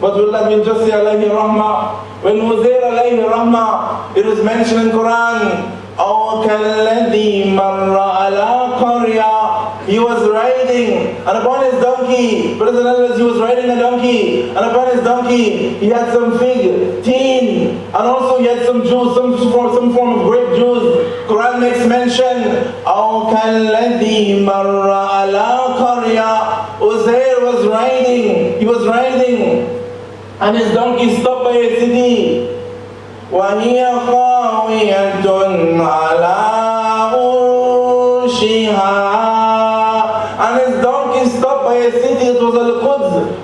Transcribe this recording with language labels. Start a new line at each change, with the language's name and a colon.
English: But we'll just say alayhi rahmah. When Uzair alayhi rahmah, it is mentioned in Quran,
Arabic: أو كالذي مر على قرية.
English: He was riding, and upon his donkey, brothers and elders, he was riding a donkey, and upon his donkey he had some fig, teen, and also he had some juice, some form of grape juice. Quran makes mention,
Arabic: أو كالذي مر على قرية.
English: Uzair was riding, and his donkey stopped by a city.
Arabic: وهي خاوية على عروشها.
English: And his donkey stopped by a city. It was Al-Quds.